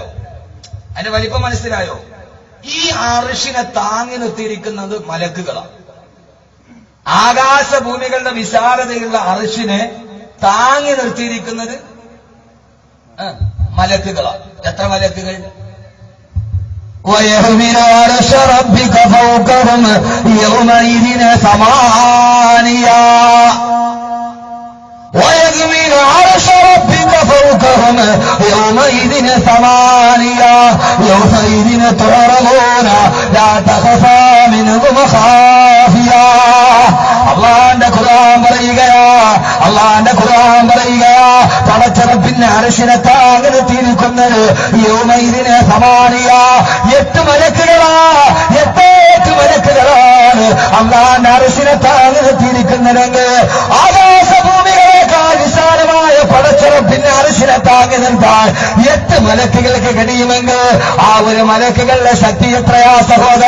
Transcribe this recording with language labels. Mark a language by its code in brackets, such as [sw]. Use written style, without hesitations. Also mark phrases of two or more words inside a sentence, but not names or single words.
[ml] അതിന്റെ വലിപ്പം മനസ്സിലായോ? ഈ അർശിനെ താങ്ങി നിർത്തിയിരിക്കുന്നത് മലക്കുകളാണ്. ആകാശഭൂമികളുടെ വിശാലതയുള്ള അർശിനെ താങ്ങി നിർത്തിയിരിക്കുന്നത് മലക്കുകളാണ്. എത്ര മലക്കുകൾ? [ar] وَيَحْمِلُ عَرْشَ رَبِّكَ فَوْقَهُمْ يَوْمَئِذٍ ثَمَانِيَةٌ وَيَحْمِلُ عَرْشَ يومئذ ثمانية يومئذ تعرضون لا تخفى منكم خافية [ml] അള്ളാന്റെ ഖുർആൻ പറയുകയാ പടച്ചറപ്പിന്റെ അർശിനെ താങ്ങനെ തിരിക്കുന്നത് [ar] يومئذ ثمانية [ml] 8 മലക്കുകളാണ് അള്ളാന്റെ അർശിനെ താങ്ങനെ തിരിക്കുന്നതെങ്കിൽ ആകാശഭൂമികളെക്കാൾ വിശാലമായ പടച്ചറപ്പിന്റെ അർശിനെ താങ്ങി നിർത്താൻ 8 മലക്കുകൾക്ക് കഴിയുമെങ്കിൽ ആ ഒരു മലക്കുകളുടെ ശക്തി എത്രയാ സഹോദര?